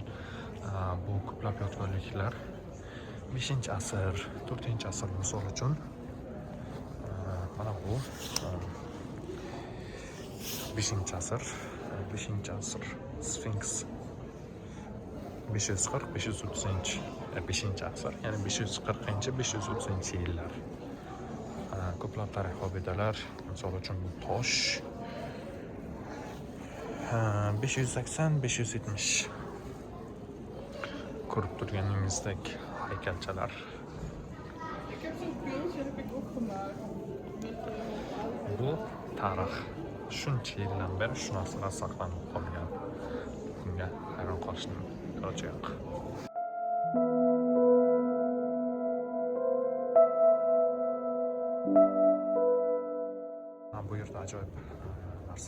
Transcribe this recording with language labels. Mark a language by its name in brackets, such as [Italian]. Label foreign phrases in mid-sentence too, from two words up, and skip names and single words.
[Uzbek] Bu ko'plab yodgorliklar 5-asr, 4-asr misol uchun mana bu 5-asr Sfinks 540-530-5-asr, ya'ni 540-530-yillar. Ko'plab tarixiy obidalar, misol uchun bu tosh 580-570. Ko'rib turganingizdek haykalchalar. [Dutch] Ik heb zo'n beeldje heb ik opgemaakt. [Uzbek] Bu tarix. Shuncha yildan beri shu narsalar saqlanib qolgan. Bunga hayron qolishning iloji yo'q. Bu yerda ajoyib narsa.